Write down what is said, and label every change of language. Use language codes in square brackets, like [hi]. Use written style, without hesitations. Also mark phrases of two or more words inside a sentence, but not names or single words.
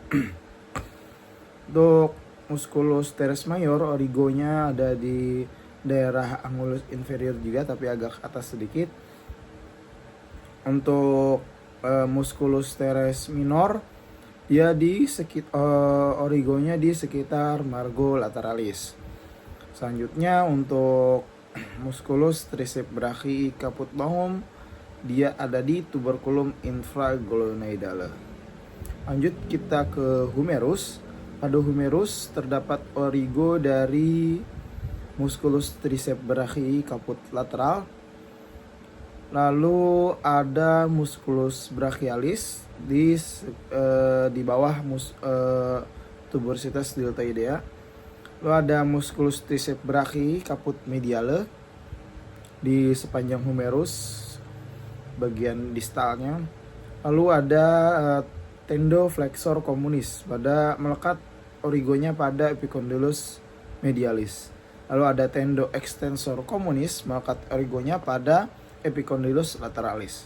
[id] Untuk [la] musculus teres major, [id] origonya ada di daerah [la] angulus inferior [id] juga, tapi agak atas sedikit. Untuk [la] musculus teres minor, [id] dia di origonya di sekitar [la] margo lateralis. [id] Selanjutnya untuk [la] musculus triceps brachii caput longum, [id] dia ada di [la] tuberculum infraglonaidale. [id] Lanjut kita ke humerus. Pada humerus terdapat origo dari [la] musculus triceps brachii caput lateral. [id] Lalu ada [la] musculus brachialis [id] di bawah [la] tuberositas deltoidea. [id] Lalu ada [la] musculus triceps brachii caput mediale [id] di sepanjang humerus bagian distalnya. Lalu ada [la] tendo flexor communis [id] pada melekat origonya pada [la] epicondylus medialis. [id] Lalu ada [la] tendo extensor communis [id] melekat origonya pada [la] epicondylus lateralis.